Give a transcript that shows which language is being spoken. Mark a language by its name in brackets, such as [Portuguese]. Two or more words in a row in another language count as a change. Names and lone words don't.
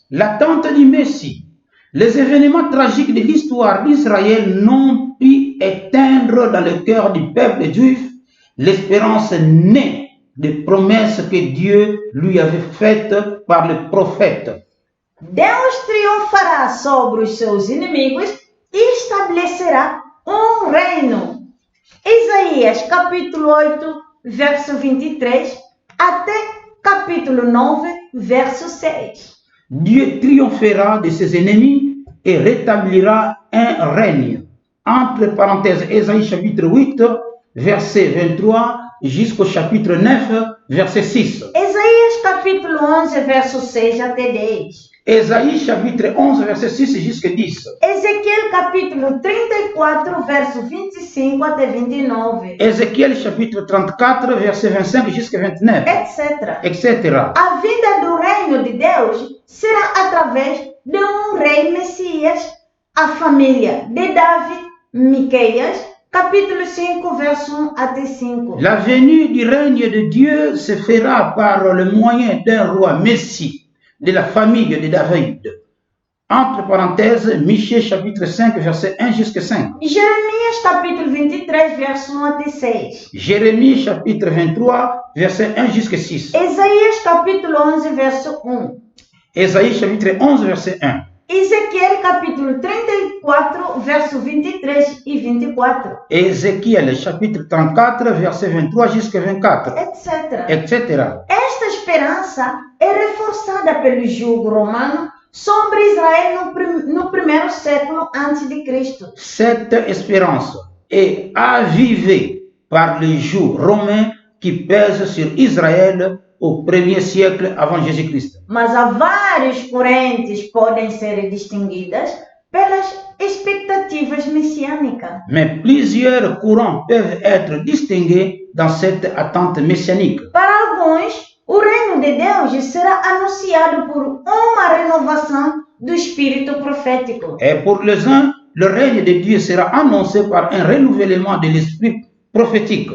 [French] L'attente du Messie. Les événements tragiques de l'histoire d'Israël n'ont pu éteindre dans le cœur du peuple juif l'espérance née des promesses que Dieu lui avait faites par le prophète. [Portuguese] Deus triunfará sobre os seus inimigos e estabelecerá um reino. Isaías capítulo 8, verso 23 até capítulo 9, verso 6. [French] Dieu triomphera de ses ennemis et rétablira un règne. Entre parenthèses, Ésaïe chapitre 8, verset 23 jusqu'au chapitre 9, verset 6. [Portuguese] Isaías capítulo 11, verso 6 até 10. [French] Ésaïe chapitre 11, verset 6 jusqu'à 10. [Portuguese] Ezequiel capítulo 34, verso 25 até 29. [French] Ézéchiel chapitre 34, verset 25 jusqu'à 29, etc. etc. [Portuguese] A vinda do reino de Deus será através de um rei Messias, a família de Davi, Miqueias, capítulo 5, verso 1 até 5. [French] La venue du règne de Dieu se fera par le moyen d'un roi Messie de la famille de David. Entre parenthèses, Michée chapitre 5, verset 1 jusqu'à 5. [Portuguese] Jeremias capítulo 23, verso 1 até 6. [French] Jérémie chapitre 23, verset 1 jusqu'à 6. [Portuguese] Isaías capítulo 11, verso 1. [French] Ésaïe chapitre 11, verset 1. [Portuguese] Ezequiel capítulo 34, verso 23 e 24. [French] Ézéchiel chapitre 34, verset 23 jusqu'à 24, etc. etc. [Portuguese] Esta esperança é reforçada pelo jugo romano sobre Israel no primeiro século antes de Cristo. [French] Cette espérance est avivée par les jours romains qui pèsent sur Israël au 1er siècle avant Jésus-Christ. [Portuguese] Mas há várias correntes que podem ser distinguidas pelas expectativas messiânicas. [French] Mais plusieurs courants peuvent être distingués dans cette attente messianique. [Portuguese] Para alguns, o reino de Deus será anunciado por uma renovação do espírito profético. [French] Et pour les uns, le règne de Dieu sera annoncé par un renouvellement de l'esprit prophétique.